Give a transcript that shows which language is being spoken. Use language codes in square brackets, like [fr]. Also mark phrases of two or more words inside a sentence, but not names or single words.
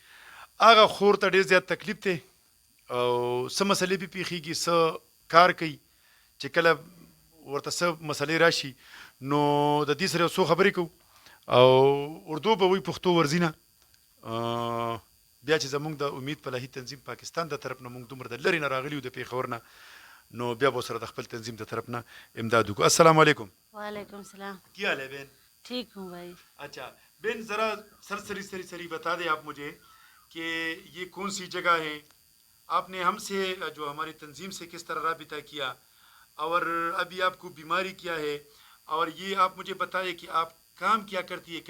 [ps] هغه خور ته ډېر زیات تکلیف دی او څه مسلې پې پېښېږي، څه کار کوي چې کله ورته څه مسلې راشي نو د دې سره یو څو خبرې کوو او اردو به وایي، پښتو ورځي نه. بیا چې زمونږ د امید فلاحي تنظیم پاکستان د طرف نه مونږ دومره د لرې نه راغلي یو د پېښور نه، نو بیا به سره د خپل تنظیم د طرف نه امداد وکړو. [ar] السلام علیکم. وعلیکم السلام. [ur] کیا حال ہے بہن؟ ٹھیک ہوں بھائی. اچھا بہن، ذرا سری بتا دیں آپ مجھے کہ یہ کون سی جگہ ہے، آپ نے ہم سے جو ہماری تنظیم سے کس طرح رابطہ کیا اور ابھی آپ کو بیماری کیا ہے، اور یہ آپ مجھے بتائیں کہ آپ کام کیا کرتی ہے.